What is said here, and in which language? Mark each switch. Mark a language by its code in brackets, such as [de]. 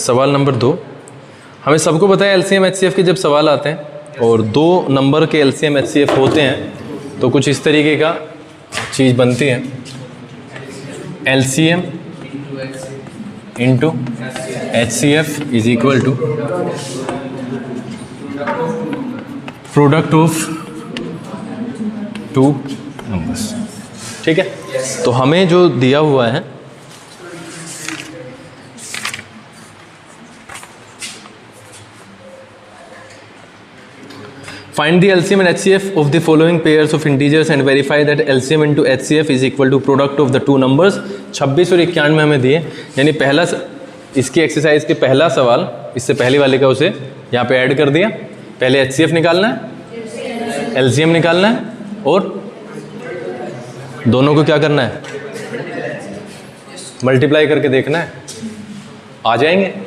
[hi] सवाल नंबर 2, हमें सबको पता है LCM HCF के जब सवाल आते हैं और 2 नंबर के LCM HCF होते हैं तो कुछ इस तरीके का चीज़ बनती है, [en] LCM × HCF is equal to product of 2 numbers. [hi] ठीक है, तो हमें जो दिया हुआ है [en] find the LCM and HCF of the following pairs of integers and verify that LCM into HCF is equal to product of the two numbers। [hi] 26 और 91 में हमें दिए, यानी पहला इसकी एक्सरसाइज के पहला सवाल इससे पहले वाले का उसे यहाँ पे ऐड कर दिया। पहले HCF निकालना है, LCM निकालना है और दोनों को क्या करना है, मल्टीप्लाई करके देखना है, आ जाएंगे।